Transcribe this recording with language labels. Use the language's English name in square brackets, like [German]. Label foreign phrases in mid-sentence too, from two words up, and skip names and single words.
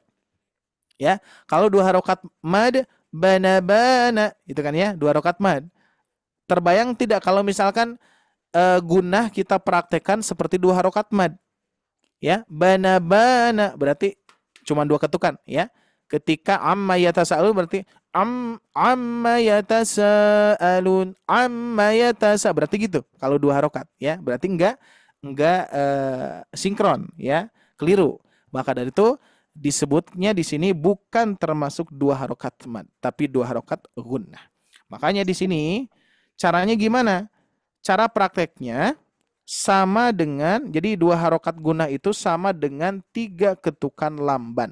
[Indonesian] Ya, kalau 2 harokat mad bana itu kan ya, 2 harokat mad. Terbayang tidak kalau misalkan gunnah kita praktekkan seperti 2 harokat mad. Ya, bana berarti cuma 2 ketukan ya. [Arabic] Ketika عم يتساءلون berarti عم يتساءلون, [Indonesian] berarti gitu. Kalau 2 harokat ya, berarti enggak sinkron ya, keliru. Maka dari itu disebutnya di sini bukan termasuk 2 harokat mad, tapi 2 harokat gunnah. Makanya di sini caranya gimana? Cara prakteknya sama dengan, jadi 2 harokat gunnah itu sama dengan 3 ketukan lamban.